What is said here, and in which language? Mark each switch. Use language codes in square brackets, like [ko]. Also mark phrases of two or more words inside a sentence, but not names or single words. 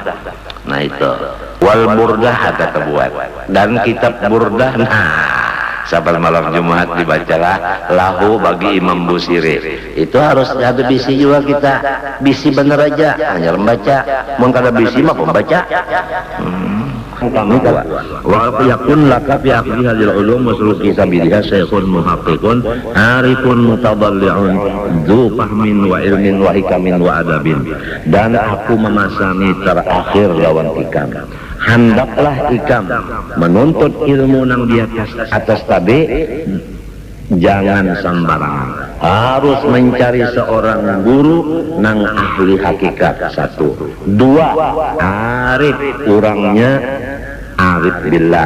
[bjn] Nah itu wal Burdah ada terbuat dan kitab Burdah. Nah sabar malam Jumat dibacalah lahu bagi Imam Busiri. Itu harus ada bisi juga kita, bisi bener aja hanya membaca, mun kada bisi mah pembaca. [ar] Kami ويكن لك في أخذ هذه العلوم وسلوك سبيلها شيخ محقق عارف متضلع ذو فهم وعلم وحكم وأدب. [bjn] Dan aku memasani terakhir lawan ikam, hendaklah ikam menuntut ilmu nang di atas tadi, jangan sembarangan, harus mencari seorang guru nang ahli hakikat. 1, 2 arif orangnya arif billah.